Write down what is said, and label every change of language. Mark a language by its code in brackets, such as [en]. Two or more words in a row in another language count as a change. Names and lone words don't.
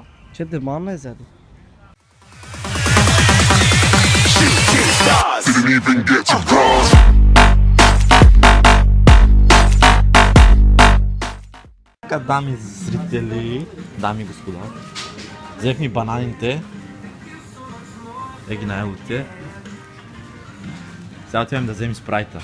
[bg] 4 банана изяде. [en] Didn't even get to cross. [bg] Дами зрители, дами и господа, взех ми бананите, ги най-лутите. Сега отивам да вземем спрайта.